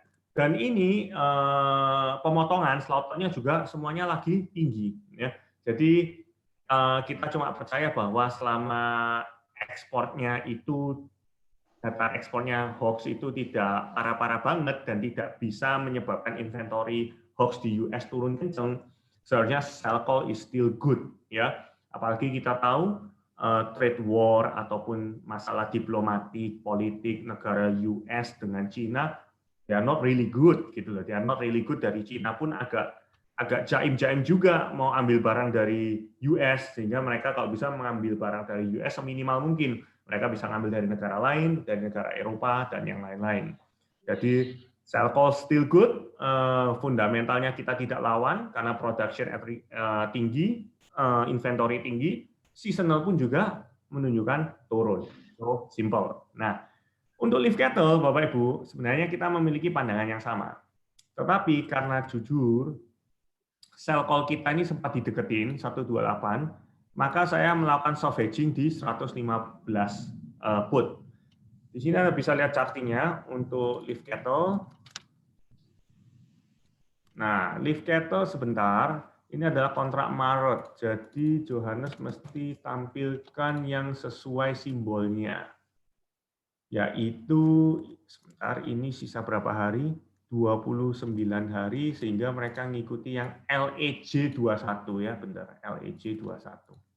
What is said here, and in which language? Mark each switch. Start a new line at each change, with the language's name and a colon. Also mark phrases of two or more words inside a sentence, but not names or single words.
Indonesian: Dan ini pemotongan slaughter-nya juga semuanya lagi tinggi, ya. Jadi kita cuma percaya bahwa selama ekspornya itu, data ekspornya hoax itu tidak parah-parah banget dan tidak bisa menyebabkan
English: inventory hoax
Indonesian: di US turun kenceng, seharusnya
English: sell call is still good,
Indonesian: ya. Apalagi kita tahu
English: trade war
Indonesian: ataupun masalah diplomatik, politik negara US dengan Cina,
English: they are not really good
Indonesian: gitu loh.
English: They are not really good.
Indonesian: Dari Cina pun agak jaim-jaim juga mau ambil barang dari US, sehingga mereka kalau bisa mengambil barang dari US seminimal mungkin. Mereka bisa ngambil dari negara lain, dari negara Eropa, dan yang lain-lain.
English: Jadi sell call still good,
Indonesian: fundamentalnya kita tidak lawan karena production tinggi, inventory tinggi, seasonal pun juga menunjukkan turun.
English: So simple.
Indonesian: Nah, untuk
English: live cattle,
Indonesian: Bapak Ibu, sebenarnya kita memiliki pandangan yang sama. Tetapi karena jujur,
English: sell call
Indonesian: kita ini sempat dideketin 128, maka saya melakukan
English: soft hedging
Indonesian: di 115 put. Di sini Anda bisa lihat chartingnya untuk
English: live cattle.
Indonesian: Nah,
English: live cattle
Indonesian: sebentar, ini adalah kontrak Maret. Jadi Johannes mesti tampilkan yang sesuai simbolnya. yaitu sebentar, ini sisa berapa hari? 29 hari, sehingga mereka ngikuti yang LEJ 21 ya, bentar, LEJ 21.